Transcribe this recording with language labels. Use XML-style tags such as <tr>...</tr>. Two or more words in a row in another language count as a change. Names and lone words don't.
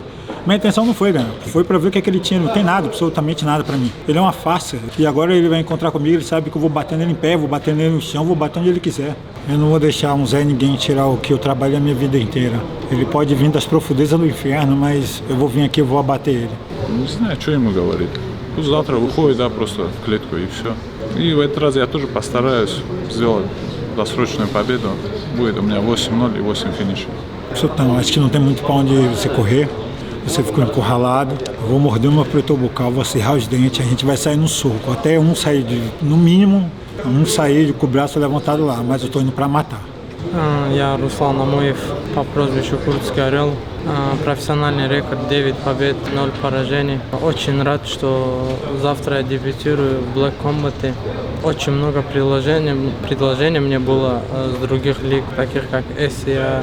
<pt>Minha intenção não foi ganhar, foi para ver o que ele tinha, não tem nada, absolutamente nada para mim. Ele é uma farsa e agora ele vai encontrar comigo, ele sabe que eu vou bater nele em pé, vou bater nele no chão, vou bater onde ele quiser. Eu não vou deixar um Zé Ninguém tirar o que eu trabalhei a minha vida inteira. Ele pode vir das profundezas do inferno, mas eu vou vir aqui e vou abater ele.</pt> <ru>Не знаю, что ему говорить. Пусть завтра выходит, да, просто в клетку и все. И в этот раз я тоже постараюсь сделать досрочную победу. Будет у меня 8-0 и 8 финишей.</ru> <pt>Não, acho que não tem muito para onde você correr. Você ficou encurralado. Eu vou morder o meu protetor bucal, vou serrar os dentes, a gente vai sair no soco. Até um sair, no mínimo, um sair com o braço levantado lá, mas eu tô indo para matar.</pt> <ru>Я Руслан Амуев по прозвищу Курдский орел. Профессиональный рекорд 9 побед, 0 поражений. Очень рад, что завтра я дебютирую в Black Combat. Очень много предложений мне было с других лиг, таких как SCA.</ru>